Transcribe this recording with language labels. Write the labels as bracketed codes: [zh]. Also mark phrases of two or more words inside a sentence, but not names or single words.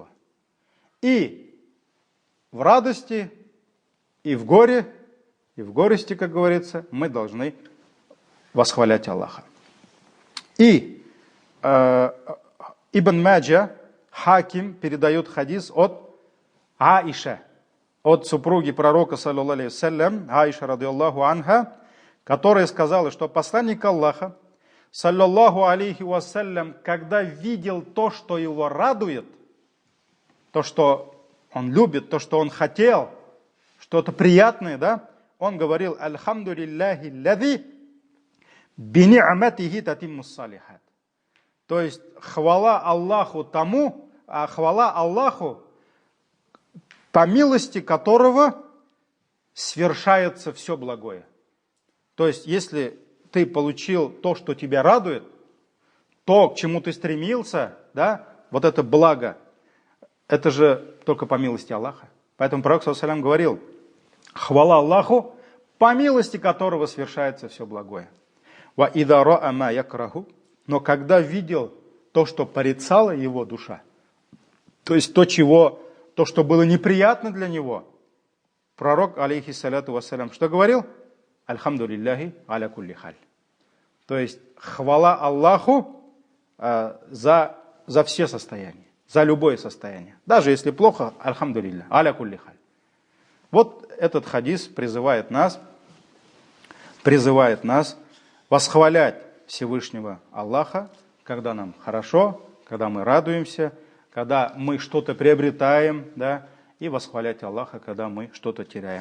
[ru] И в радости, и в горе, и в горести, как говорится, мы должны восхвалять Аллаха. И Ибн Маджа, Хаким, передает хадис от Аиша, от супруги пророка, [ar] саллаллаху عليه وسلم، عائشة، رضي الله عنها, [ru] которая сказала, что посланник Аллаха, [ar] صلى الله عليه وسلم, [ru] когда видел то, что его радует, то, что он любит, то, что он хотел, что-то приятное, да, он говорил: [ar] «الحمد لله الذي بنعمته تتم الصالحات». [ru] То есть хвала Аллаху тому, хвала Аллаху, по милости которого свершается все благое. То есть если ты получил то, что тебя радует, то, к чему ты стремился, да, вот это благо, это же только по милости Аллаха. Поэтому пророк [ar] صلى الله عليه وسلم [ru] говорил: хвала Аллаху, по милости которого свершается все благое. [ar] وإذا رأى ما يكره, [ru] но когда видел то, что порицала его душа, то есть то, что было неприятно для него, пророк, [ar] عليه الصلاة والسلام, [ru] что говорил? [ar] الحمد لله على كل حال. [ru] То есть хвала Аллаху за все состояния, за любое состояние. Даже если плохо, [ar] الحمد لله، على كل حال. [ru] Вот этот хадис призывает нас восхвалять Всевышнего Аллаха, когда нам хорошо, когда мы радуемся, когда мы что-то приобретаем, да, и восхвалять Аллаха, когда мы что-то теряем.